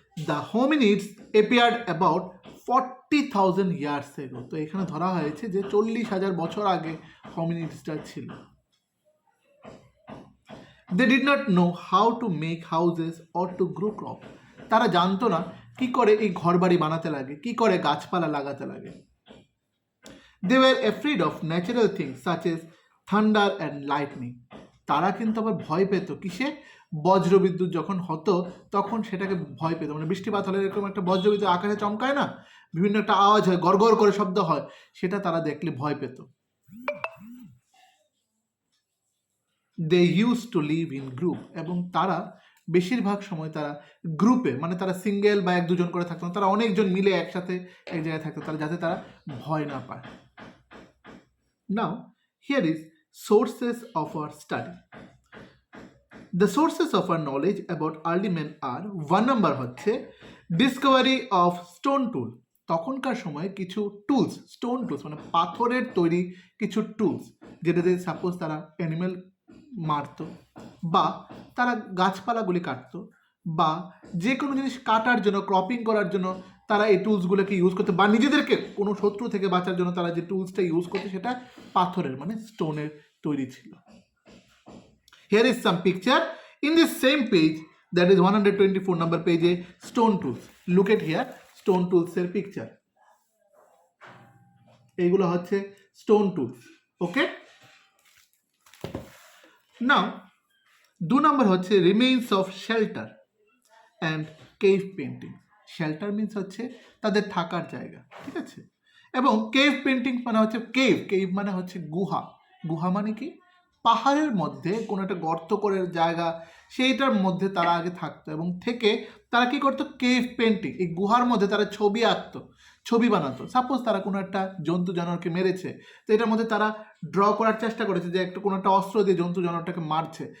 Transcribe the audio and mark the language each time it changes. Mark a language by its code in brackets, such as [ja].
[en] The hominids appeared about 40,000 years ago. [bn] তো এখানে ধরা হয়েছে যে 40,000 বছর আগে হোমিনিডসটা ছিল। [en] They did not know how to make houses or to grow crops. [bn] তারা জানতো না কি করে এই ঘরবাড়ি বানাতে লাগে, কি করে গাছপালা লাগাতে লাগে। [en] They were afraid of natural things such as thunder and lightning. [bn] তারা কিন্তু আবার ভয় পেত কিসে? বজ্রবিদ্যুৎ যখন হতো তখন সেটাকে ভয় পেত। মানে বৃষ্টিপাত হলে এরকম একটা বজ্রবিদ্যুৎ আকাশে চমকায় না, বিভিন্ন একটা আওয়াজ হয়, গড়গড় করে শব্দ হয়, সেটা তারা দেখলে ভয় পেত। [en] They used to live in group. [bn] এবং তারা বেশিরভাগ সময় তারা গ্রুপে, মানে তারা সিঙ্গেল বা এক দুজন করে থাকতো না, তারা অনেকজন মিলে একসাথে এক জায়গায় থাকতো, তারা যাতে তারা ভয় না পায়। [en] Now here is sources of our study. The sources of our knowledge about early men are 1 number হচ্ছে discovery of stone tool. [bn] তখনকার সময় কিছু টুলস, স্টোন টুলস মানে পাথরের তৈরি কিছু টুলস, যেটাতে সাপোজ তারা অ্যানিমেল মারতো, বা তারা গাছপালাগুলি কাটতো, বা যে কোনো জিনিস কাটার জন্য, ক্রপিং করার জন্য তারা এই টুলসগুলোকে ইউজ করতো, বা নিজেদেরকে কোনো শত্রু থেকে বাঁচার জন্য তারা যে টুলসটা ইউজ করতো সেটা পাথরের মানে স্টোনের তৈরি ছিল। [en] Here is some picture in this same page, that is 124 number page, stone tools. Look at here, stone tools এর picture. [bn] এইগুলো হচ্ছে stone tools. [en] Okay? Now 2 number হচ্ছে remains of shelter and cave painting. Shelter means হচ্ছে [bn] তাদের থাকার জায়গা, ঠিক আছে, এবং কেভ পেন্টিং মানে হচ্ছে কেভ মানে হচ্ছে গুহা। গুহা মানে কি? পাহাড়ের মধ্যে কোনো একটা গর্ত করে জায়গা, সেইটার মধ্যে তারা আগে থাকতো এবং থেকে তারা কি করতো? কেভ পেন্টিং, এই গুহার মধ্যে তারা ছবি আঁকতো, ছবি বানাতো। সাপোজ তারা কোনো একটা জন্তু জানোয়ারকে মেরেছে, তো এটার মধ্যে তারা ড্র করার চেষ্টা করেছে যে একটা কোনো একটা অস্ত্র দিয়ে জন্তু জানোয়ারটাকে মারছে।